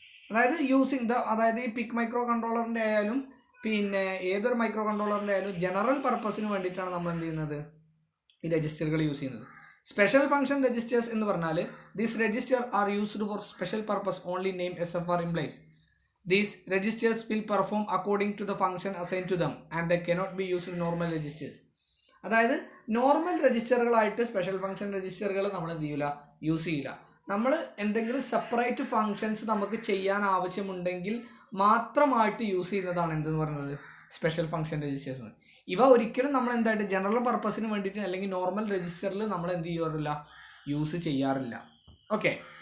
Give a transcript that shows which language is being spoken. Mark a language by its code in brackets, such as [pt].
[ml] അതായത് using the, അതായത് ഈ പിക് മൈക്രോ കൺട്രോളറിൻ്റെ ആയാലും പിന്നെ ഏതൊരു മൈക്രോ കൺട്രോളറിൻ്റെ ആയാലും ജനറൽ പർപ്പസിന് വേണ്ടിയിട്ടാണ് നമ്മൾ എന്ത് ചെയ്യുന്നത്, ഈ രജിസ്റ്ററുകൾ യൂസ് ചെയ്യുന്നത്. [en] special function registers [ml] എന്ന് പറഞ്ഞാൽ [en] This register are used for special purpose only name SFR implies. These registers will perform according to the function assigned to them and they cannot be used in normal registers. [ml] അതായത് normal രജിസ്റ്ററുകളായിട്ട് special function രജിസ്റ്ററുകൾ നമ്മൾ എന്ത് ചെയ്യില്ല, use ചെയ്യില്ല. നമ്മൾ എന്തെങ്കിലും separate functions നമുക്ക് ചെയ്യാൻ ആവശ്യമുണ്ടെങ്കിൽ മാത്രമായിട്ട് യൂസ് ചെയ്യുന്നതാണ് എന്തെന്ന് പറയുന്നത് സ്പെഷ്യൽ ഫംഗ്ഷൻ രജിസ്റ്റേഴ്സ്. ഇവ ഒരിക്കലും നമ്മൾ എന്തായിട്ട് ജനറൽ പർപ്പസിന് വേണ്ടിയിട്ട് അല്ലെങ്കിൽ നോർമൽ രജിസ്റ്ററിൽ നമ്മൾ എന്ത് ചെയ്യാറില്ല, യൂസ് ചെയ്യാറില്ല. ഓക്കെ.